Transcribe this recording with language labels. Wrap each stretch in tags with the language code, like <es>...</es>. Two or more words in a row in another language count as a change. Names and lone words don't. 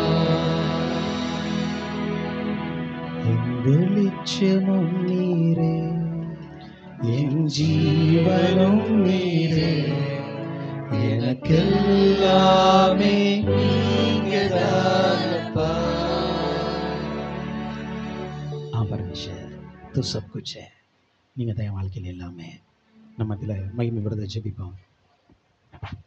<ta>என் வெளிச்சமும் நீரே, என் ஜீவனும் நீரே, எனக்கெல்லாமே நீங்கதானப்பா.</ta> <hi>परमेश्वर तो सब कुछ है.</hi> <ta>நீங்க தான் என் வாழ்க்கையில் எல்லாமே. நம்ம இதில் மகிமை விருதை ஜெபிப்போம்.</ta>